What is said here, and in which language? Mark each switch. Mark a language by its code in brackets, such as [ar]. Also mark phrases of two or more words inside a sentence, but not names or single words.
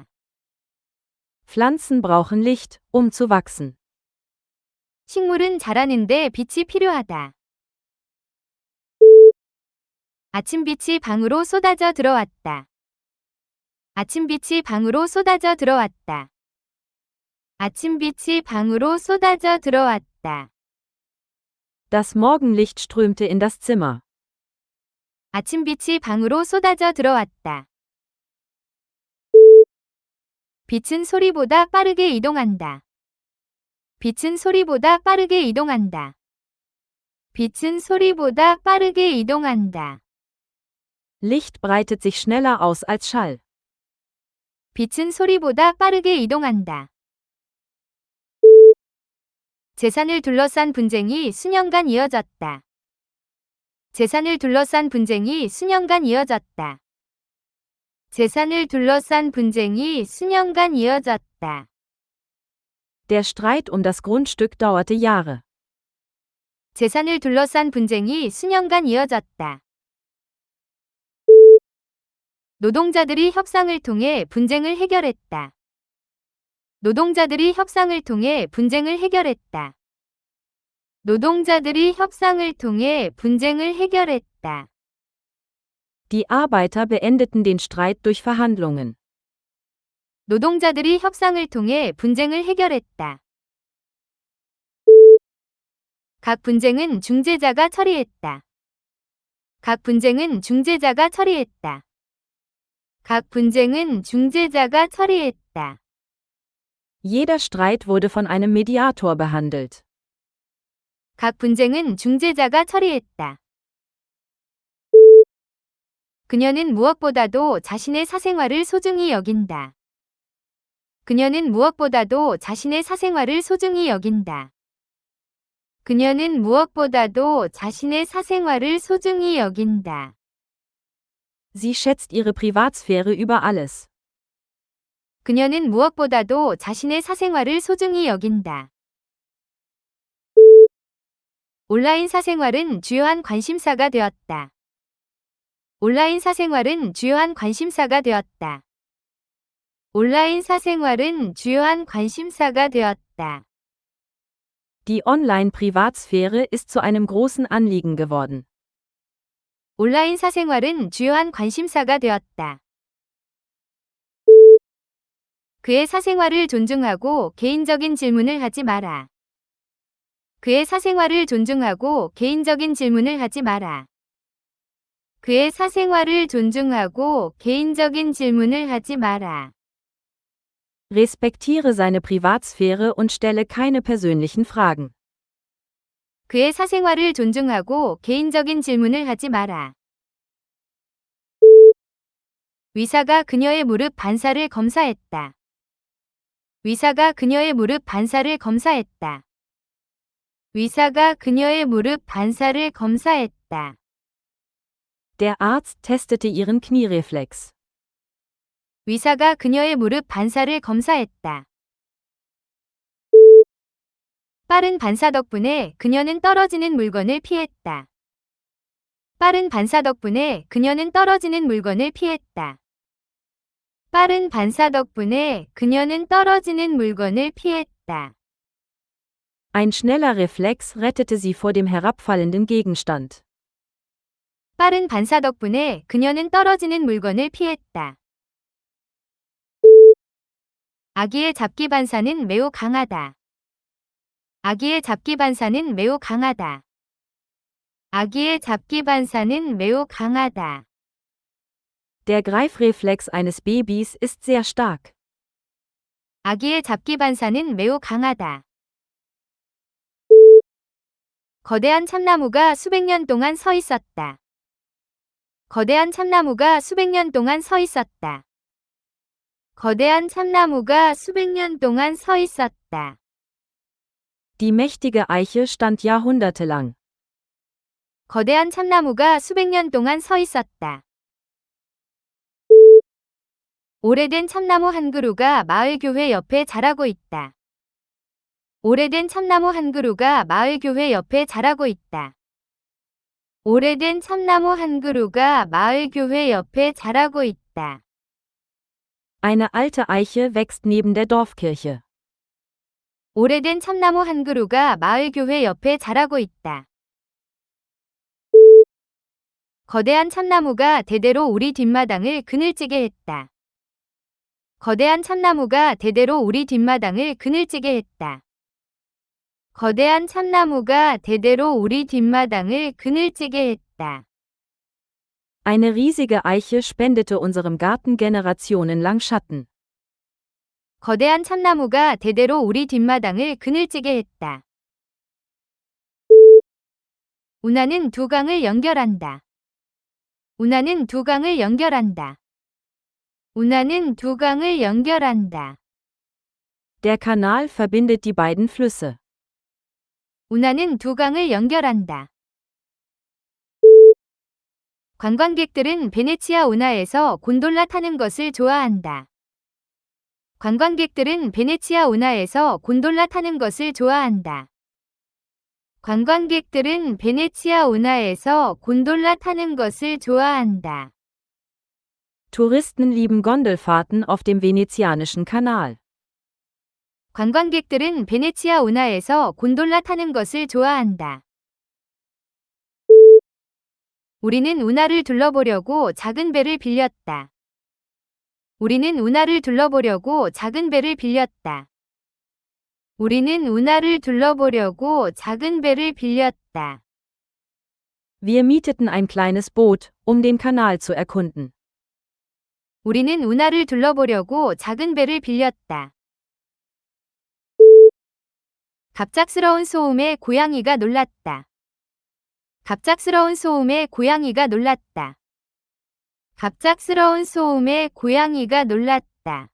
[de] Pflanzen brauchen Licht, um zu wachsen. [ko] 식물은 자라는데 빛이 필요하다. 아침빛이 방으로 쏟아져 들어왔다. 아침빛이 방으로 쏟아져 들어왔다. 아침빛이 방으로 쏟아져 들어왔다. [de] Das Morgenlicht strömte in das Zimmer. [ko] 아침빛이 방으로 쏟아져 들어왔다. 빛은 소리보다 빠르게 이동한다. 빛은 소리보다 빠르게 이동한다. 빛은 소리보다 빠르게 이동한다. [de] Licht breitet sich schneller aus als Schall. [ko] 빛은 소리보다 빠르게 이동한다. 재산을 둘러싼 분쟁이 수년간 이어졌다. 재산을 둘러싼 분쟁이 수년간 이어졌다. 재산을 둘러싼 분쟁이 수년간 이어졌다. [de] Der Streit um das Grundstück dauerte Jahre. [ko] 재산을 둘러싼 분쟁이 수년간 이어졌다. 노동자들이 협상을 통해 분쟁을 해결했다. 노동자들이 협상을 통해 분쟁을 해결했다. 노동자들이 협상을 통해 분쟁을 해결했다. [de] Die Arbeiter beendeten den Streit durch Verhandlungen. [ko] 노동자들이 협상을 통해 분쟁을 해결했다. 각 분쟁은 중재자가 처리했다. 각 분쟁은 중재자가 처리했다. 각 분쟁은 중재자가 처리했다. [de] Jeder Streit wurde von einem Mediator behandelt. [ko] 각 분쟁은 중재자가 처리했다. 그녀는 무엇보다도 자신의 사생활을 소중히 여긴다. 그녀는 무엇보다도 자신의 사생활을 소중히 여긴다. 그녀는 무엇보다도 자신의 사생활을 소중히 여긴다. [de] Sie schätzt ihre Privatsphäre über alles. [ko] 그녀는 무엇보다도 자신의 사생활을 소중히 여긴다. 온라인 사생활은 주요한 관심사가 되었다. 온라인 사생활은 주요한 관심사가 되었다. 온라인 사생활은 주요한 관심사가 되었다. [de] Die Online-Privatsphäre ist zu einem großen Anliegen geworden. [ko] 온라인 사생활은 주요한 관심사가 되었다. 그의 사생활을 존중하고 개인적인 질문을 하지 마라. 그의 사생활을 존중하고 개인적인 질문을 하지 마라. 그의 사생활을 존중하고 개인적인 질문을 하지 마라. [de] Respektiere seine Privatsphäre und stelle keine persönlichen Fragen. [ko] 그의 사생활을 존중하고 개인적인 질문을 하지 마라. 의사가 그녀의 무릎 반사를 검사했다. 의사가 그녀의 무릎 반사를 검사했다. 의사가 그녀의 무릎 반사를 검사했다. [de] Der Arzt testete ihren Kniereflex. [ko] 의사가 그녀의 무릎 반사를 검사했다. 빠른 반사 덕분에 그녀는 떨어지는 물건을 피했다. 빠른 반사 덕분에 그녀는 떨어지는 물건을 피했다. 빠른 반사 덕분에 그녀는 떨어지는 물건을 피했다. [de] Ein schneller Reflex rettete sie vor dem herabfallenden Gegenstand. [ko] 빠른 반사 덕분에 그녀는 떨어지는 물건을 피했다. 아기의 잡기 반사는 매우 강하다. 아기의 잡기 반사는 매우 강하다. 아기의 잡기 반사는 매우 강하다. [de] Der Greifreflex eines Babys ist sehr stark. [ko] 아기의 잡기 반사는 매우 강하다. 거대한 참나무가 수백 년 동안 서 있었다. 거대한 참나무가 수백 년 동안 서 있었다. 거대한 참나무가 수백 년 동안 서 있었다. [de] Die mächtige Eiche stand jahrhundertelang. [ko] 거대한 참나무가 수백 년 동안 서 있었다. 오래된 참나무 한 그루가 마을 교회 옆에 자라고 있다. 오래된 참나무 한 그루가 마을 교회 옆에 자라고 있다. 오래된 참나무 한 그루가 마을 교회 옆에 자라고 있다. [de] Eine alte Eiche wächst neben der Dorfkirche. [ko] 오래된 참나무 한 그루가 마을 교회 옆에 자라고 있다. 거대한 참나무가 대대로 우리 뒷마당을 그늘지게 했다. 거대한 참나무가 대대로 우리 뒷마당을 그늘지게 했다. 거대한 참나무가 대대로 우리 뒷마당을 그늘지게 했다. [de] Eine riesige Eiche spendete unserem Garten generationenlang Schatten. [ko] 거대한 참나무가 대대로 우리 뒷마당을 그늘지게 했다. 운하는 두 강을 연결한다. 운하는 두 강을 연결한다. 운하는 두 강을 연결한다. [de] Der Kanal verbindet die beiden Flüsse. [ko] 운하는 두 강을 연결한다. 관광객들은 베네치아 운하에서 곤돌라 타는 것을 좋아한다. 관광객들은 베네치아 운하에서 곤돌라 타는 것을 좋아한다. 관광객들은 베네치아 운하에서 곤돌라 타는 것을 좋아한다. [de] Touristen lieben Gondelfahrten auf dem venezianischen Kanal. [ko] 관광객들은 베네치아 운하에서 곤돌라 타는 것을 좋아한다. 우리는 운하를 둘러보려고 작은 배를 빌렸다. 우리는 운하를 둘러보려고 작은 배를 빌렸다. 우리는 운하를 둘러보려고 작은 배를 빌렸다. [de] Wir mieteten ein kleines Boot, um den Kanal zu erkunden. [ko] 우리는 운하를 둘러보려고 작은 배를 빌렸다. 갑작스러운 소음에 고양이가 놀랐다. 갑작스러운 소음에 고양이가 놀랐다. 갑작스러운 소음에 고양이가 놀랐다.